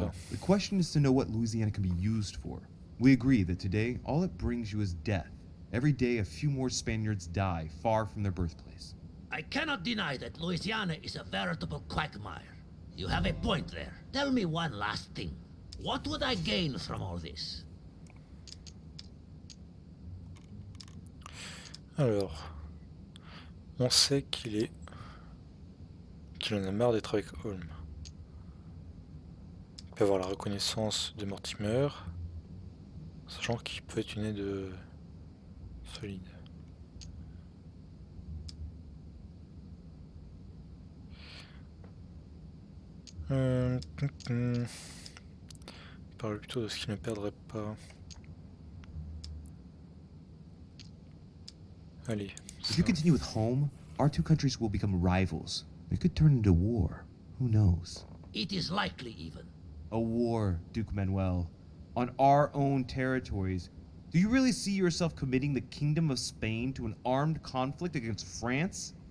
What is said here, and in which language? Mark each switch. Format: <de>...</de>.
<en>all, the question is to know what Louisiana can be used for. We agree that today, all it brings you is death. Every day, a few more Spaniards die far from their birthplace. I cannot deny that Louisiana is a veritable quagmire. You have a point there. Tell me one last thing. What would I gain from all this?</en> <fr>Alors, on sait qu'il en a marre d'être avec Holm. peut avoir la reconnaissance de Mortimer, sachant qu'il peut être une aide solide. Il parle plutôt de ce qu'il ne perdrait pas. Allez.</fr> <en>If you continue with home, our two countries will become rivals. It could turn into war. Who knows? It is likely, even. A war, Duke Manuel. On our own territories. Do you really see yourself committing the Kingdom of Spain to an armed conflict against France?</en>